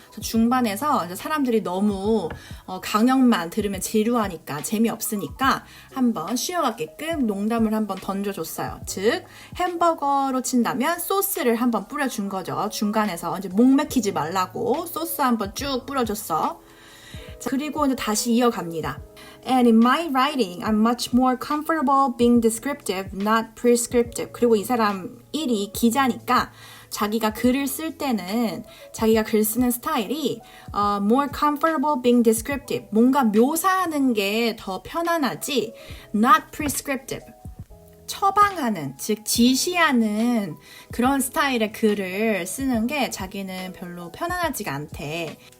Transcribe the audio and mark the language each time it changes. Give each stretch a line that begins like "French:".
Korean: 그래서 중반에서 이제 사람들이 너무 강연만 들으면 지루하니까 재미없으니까 한번 쉬어가게끔 농담을 한번 던져줬어요. 즉 햄버거로 친다면 소스를 한번 뿌려준 거죠. 중간에서 이제 목 맥히지 말라고 소스 한번 쭉 뿌려줬어. 자, 그리고 이제 다시 이어갑니다.
English: And in my writing, I'm much more comfortable being descriptive, not prescriptive.
Korean: 그리고 이 사람 1이 기자니까 자기가 글을 쓸 때는 자기가 글 쓰는 스타일이
English: more comfortable being descriptive.
Korean: 뭔가 묘사하는 게 더 편안하지,
English: not prescriptive.
Korean: 처방하는, 즉 지시하는 그런 스타일의 글을 쓰는 게 자기는 별로 편안하지가 않대.